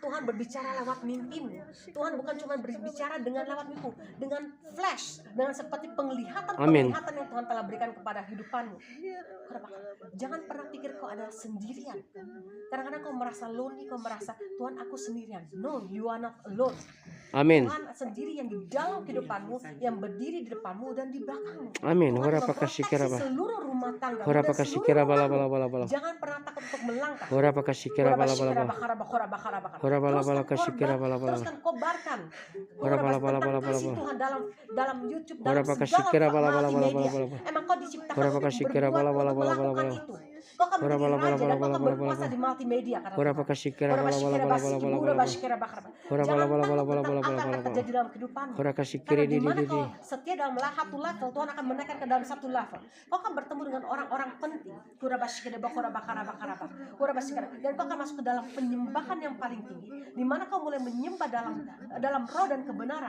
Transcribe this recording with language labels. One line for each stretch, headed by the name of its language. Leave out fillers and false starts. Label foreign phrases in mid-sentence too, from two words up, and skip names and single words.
Indonesian: Tuhan berbicara lewat mimpimu. Tuhan bukan cuma berbicara dengan lewat mimpimu, dengan flash, dengan seperti penglihatan-penglihatan yang Tuhan telah berikan kepada hidupanmu. Jangan pernah pikir kau adalah sendirian. Kadang-kadang kau merasa lonely, kau merasa Tuhan aku sendirian.
English: No, you are not alone.
Indonesian: Amin. Tuhan sendiri yang di dalam kehidupanmu, yang berdiri di depanmu dan di belakangmu. Amin. Tuhan Hora memproteksi pakashikira ba. seluruh rumah tangga Hora dan pakashikira seluruh bala rumahmu. bala bala bala. Jangan pernah takut untuk melangkah. Hora pakashikira bala bala bala. Hora bala bala kashikira bala bala. Teruskan kobarkan. Hora bala bala bala bala Kasih bala. Tuhan dalam YouTube, Hora dalam pakashikira segala bala bala bala bala multimedia. bala. Emang kau diciptakan Hora untuk pakashikira berbuat, bala bala untuk bala bala melakukan bala. itu. Kau akan Hora menjadi bala bala raja bala dan kau bala akan bala berkuasa bala. di multimedia. Hora pakashikira bala bala bala bala bala bala. Hora bala bala bala bala bala Apa bala yang bala. terjadi dalam kehidupanmu? Hora kashikiri Karena di di mana di. kau setia dalam satu level, Tuhan akan menaikkan ke dalam satu level. Kau akan bertemu dengan orang-orang penting. Dan kau akan masuk ke dalam penyembahan yang paling tinggi. Di mana kau mulai menyembah dalam roh dan kebenaran.